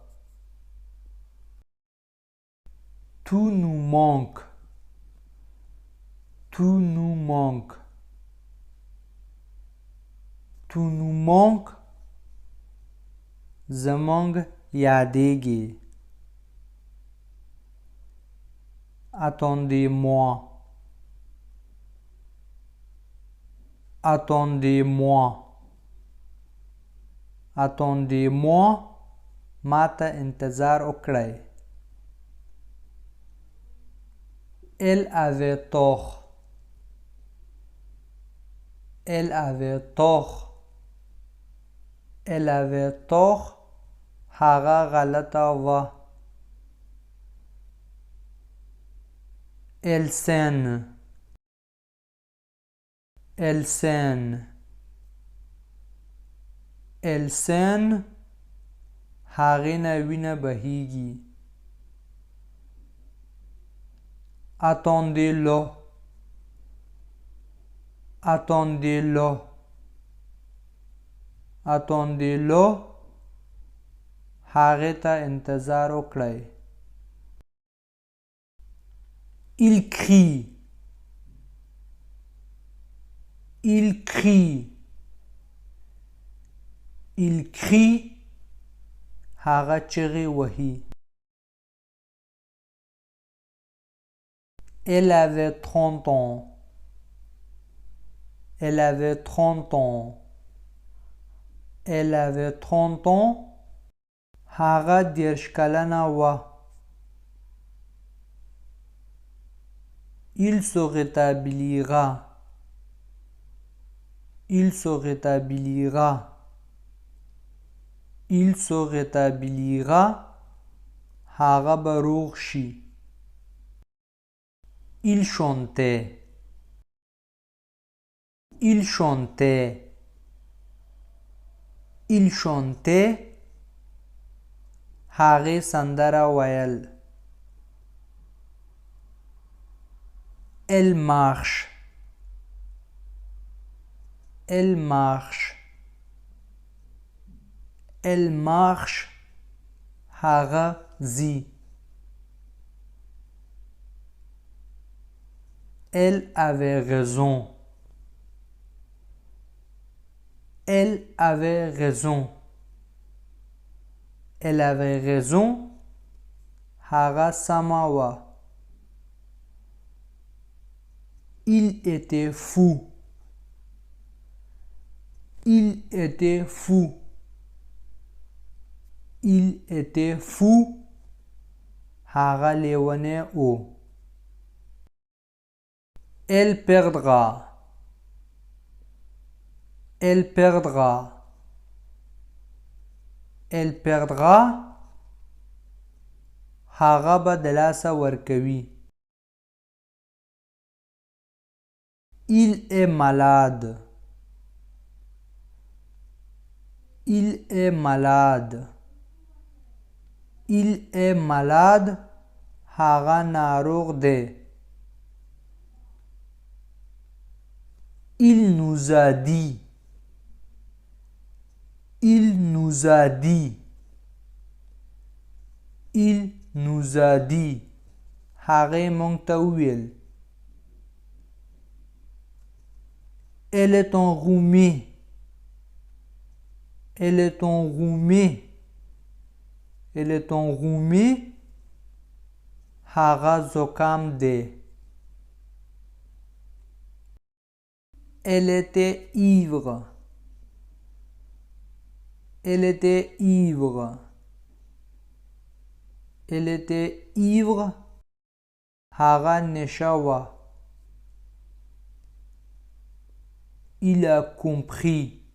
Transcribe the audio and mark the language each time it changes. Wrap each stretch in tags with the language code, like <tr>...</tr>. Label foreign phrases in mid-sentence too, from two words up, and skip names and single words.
<fr>Tout nous manque. Tout nous manque. Tout nous manque.</fr> <ps>زمونږ یادیږي.</ps> <fr>Attendez-moi. Attendez-moi. Attendez-moi.</fr> <ps>ما ته انتظار وکړئ.</ps> <fr>Elle avait tort. Elle avait tort. Elle avait tort.</fr> <ps>هغه غلطه وه.</ps> <fr>Elle saigne. Elle saigne. Elle saigne.</fr> <ps>هغې نه وینه بهیږي.</ps> <fr>Attendez-le. Attendez-le. Attendez-le.</fr> <ps>هغې ته انتظار وکړئ.</ps> <fr>Il crie. Il crie. Il crie.</fr> <ps>هغه چغې وهي.</ps> <fr>Elle avait 30 ans. Elle avait 30 ans. Elle avait 30 ans.</fr> <ps>هغه 30 کلنه وه.</ps> <fr>Il se rétablira. Il se rétablira. Il se rétablira.</fr> <ps>هغه به روغ شي.</ps> <fr>Il chantait. Il chantait. Il chantait.</fr> <ps>هغې سندره ویل.</ps> <fr>Elle marche. Elle marche. Elle marche.</fr> <ps>هغه ځي.</ps> <fr>Elle avait raison. Elle avait raison. Elle avait raison.</fr> <ps>هغه سمه وه.</ps> <fr>Il était fou. Il était fou. Il était fou.</fr> <ps>هغه لیونی او.</ps> <fr>Elle perdra. Elle perdra. Elle perdra.</fr> <ps>هغه به د لاسه ورکوي.</ps> <fr>Il est malade. Il est malade. Il est malade.</fr> <ps>هغه ناروغ دی.</ps> <fr>Il nous a dit. Il nous a dit. Il nous a dit.</fr> <ps>هغې مونږ ته وویل.</ps> <fr>Elle est enrhumée. Elle est enrhumée. Elle est enrhumée.</fr> <ps>هغه زکام دی.</ps> <fr>Elle était ivre. Elle était ivre. Elle était ivre.</fr> <ps>هغه نشه وه.</ps> <fr>Il a compris.</fr>